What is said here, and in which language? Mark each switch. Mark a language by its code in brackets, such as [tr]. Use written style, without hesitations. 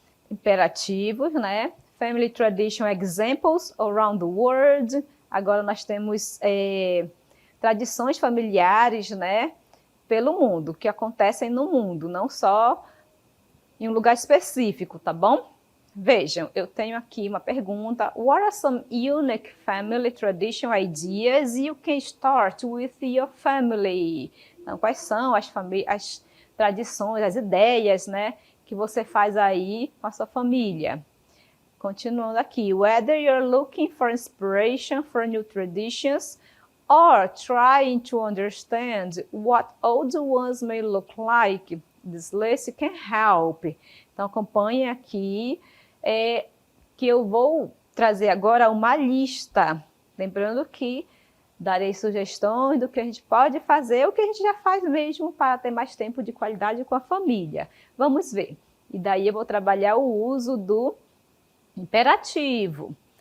[pt] Imperativos, né? [en] Family Tradition Examples Around the World. [pt] Agora nós temos tradições familiares, né? Pelo mundo, que acontecem no mundo, não só em um lugar específico, tá bom? Vejam, eu tenho aqui uma pergunta. [en] What are some unique family tradition ideas you can start with your family? [pt] Então, quais são as tradições, as ideias, né, que você faz aí com a sua família? Continuando aqui. [en] Whether you're looking for inspiration for new traditions or trying to understand what old ones may look like, this list can help. [pt] Então, acompanhe aqui, que eu vou trazer agora uma lista. Lembrando que darei sugestões do que a gente pode fazer, o que a gente já faz mesmo para ter mais tempo de qualidade com a família. Vamos ver. E daí eu vou trabalhar o uso do imperativo.